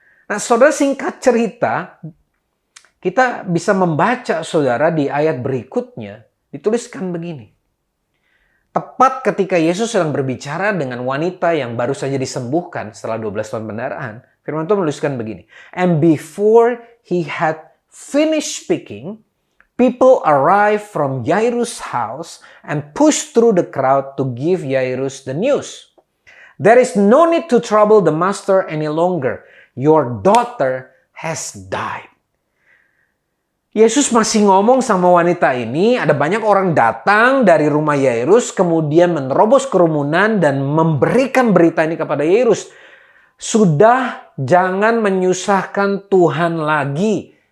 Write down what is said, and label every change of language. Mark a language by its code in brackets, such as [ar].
[id] Nah, saudara, singkat cerita, kita bisa membaca, saudara, di ayat berikutnya, dituliskan begini. Tepat ketika Yesus sedang berbicara dengan wanita yang baru saja disembuhkan setelah 12 tahun pendarahan, firman Tuhan menuliskan begini. [en] And before he had finished speaking, people arrived from Yairus' house and pushed through the crowd to give Yairus the news. There is no need to trouble the master any longer. Your daughter has died. [id] Yesus masih ngomong sama wanita ini, ada banyak orang datang dari rumah Yairus, kemudian menerobos kerumunan dan memberikan berita ini kepada Yairus. Sudah, jangan menyusahkan Tuhan lagi.